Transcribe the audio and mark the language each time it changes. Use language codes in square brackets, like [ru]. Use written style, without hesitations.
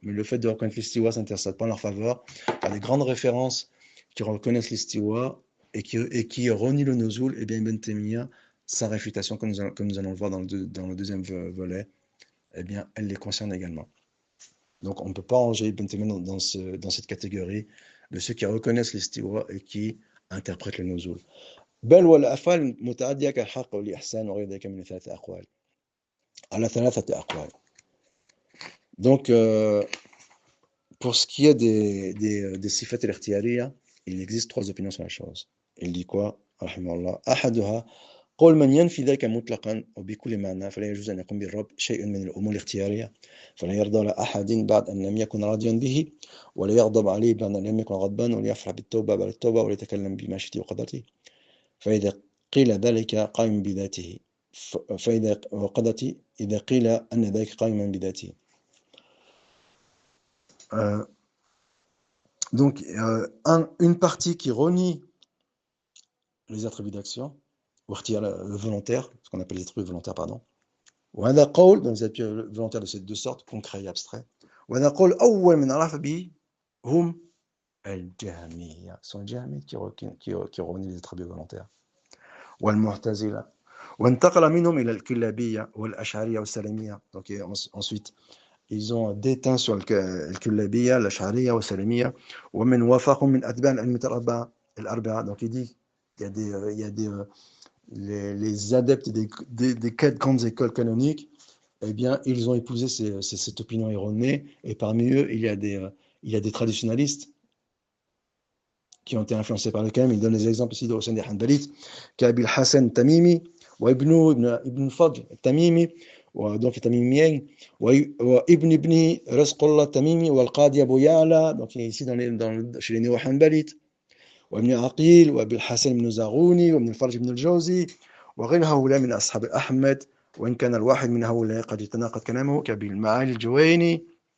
[fr] Mais le fait de reconnaître l'istiwa, ça n'intercède pas en leur faveur. Il y a des grandes références qui reconnaissent l'istiwa et qui renient le nuzul. Et bien Ibn Taymiyyah, sa réfutation, comme nous allons le voir dans le deuxième volet, eh bien elle les concerne également. Donc on ne peut pas ranger Ibn Taymiyyah dans cette catégorie de ceux qui reconnaissent l'istiwa et qui interprètent le nuzul. [ar] بل والأفعال متعدية كالحق والإحسان وغير ذلك من ثلاثة أقوال على ثلاثة أقوال. [fr] Donc pour ce qui est des sifat al-ikhtiyariya, il existe trois opinions sur la chose. Il dit quoi? [ar] رحمه الله أحدها قول من ينفي ذلك مطلقا وبكل معنى فلا يجوز أن يقوم بالرب شيء من الأمور الاختيارية فلا يرضى لأحد بعد أن لم يكن راضيا به ولا يغضب عليه بعد أن لم يكن غضبان ولا يفرح بالتوبة بعد التوبة ولا يتكلم بمشيئته وقدرته فإذا قيل ذلك قائم بذاته فإذا وقدرته إذا قيل أن ذلك قائما بذاته. [fr] Donc, une partie qui renie les attributs d'action, ou retire le volontaire, ce qu'on appelle les attributs volontaires, pardon. [ar] وهذا قول, [fr] donc les attributs volontaires de ces deux sortes, concret et abstrait. [ar] وهذا قول أول من عرف به هم الجهمية, [fr] sont les jahmites qui renient les attributs volontaires. [ar] والمعتزلة وانتقل منهم إلى الكلابية والأشعرية والسلمية. [fr] Donc ensuite ils ont déteint sur [ar] الكلابية, الأشعرية والسلمية ومن وافقهم من أتباع الأئمة الأربعة. [fr] Donc il dit il y a les adeptes des quatre grandes écoles canoniques, eh bien ils ont épousé cette opinion erronée, et parmi eux il y a des traditionalistes qui ont été influencés par le Kalam. Il donne les exemples ici de Hussein des Hanbalites, qu'Abil Hassan Tamimi, ou Ibn Fadl Tamimi, donc Tamimiyen, ou Ibn Rizqullah Tamimi, ou Al-Qadi Abu Ya'la, donc ici chez les néo-Hanbalites, ou Ibn Aqil, ou Abil Hassan Ibn Zarouni, ou Ibn Farj Ibn Al-Jawzi, [ar] وغير هؤلاء من أصحاب أحمد وإن كان الواحد من هؤلاء قد يتناقض كلامه كأبي المعالي الجويني.